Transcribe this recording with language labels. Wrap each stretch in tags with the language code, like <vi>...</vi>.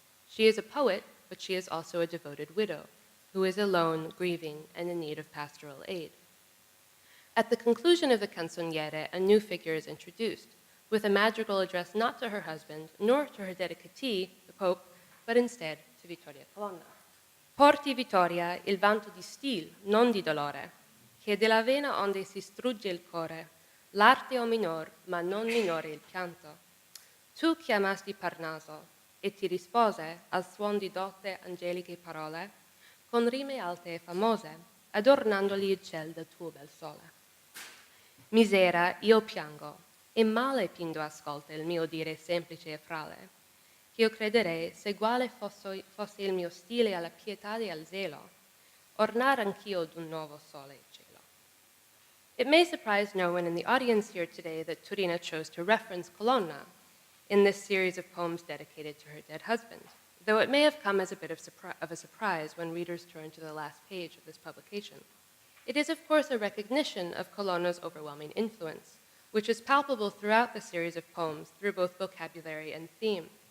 <en>She is a poet, but she is also a devoted widow, who is alone, grieving, and in need of pastoral aid. At the conclusion of the canzoniere, a new figure is introduced, with a madrigal addressed not to her husband, nor to her dedicatee, the Pope, but instead to Vittoria Colonna.</en> <it>Porti Vittoria il vanto di stil, non di dolore, che della vena onde si strugge il core, l'arte o minor, ma non minore il pianto. Tu chiamasti Parnaso, e ti rispose al suon di dotte angeliche parole, con rime alte e famose, adornandogli il ciel del tuo bel sole. Misera, io piango, e male pindo ascolta il mio dire semplice e frale, che io crederei, se uguale fosse il mio stile alla pietà e al zelo, ornar anch'io d'un nuovo sole e cielo.</it> <en>It may surprise no one in the audience here today that Turina chose to reference Colonna in this series of poems dedicated to her dead husband, though it may have come as a bit of a surprise when readers turn to the last page of this publication. It is, of course, a recognition of Colonna's overwhelming influence, which is palpable throughout the series of poems through both vocabulary and theme.</en>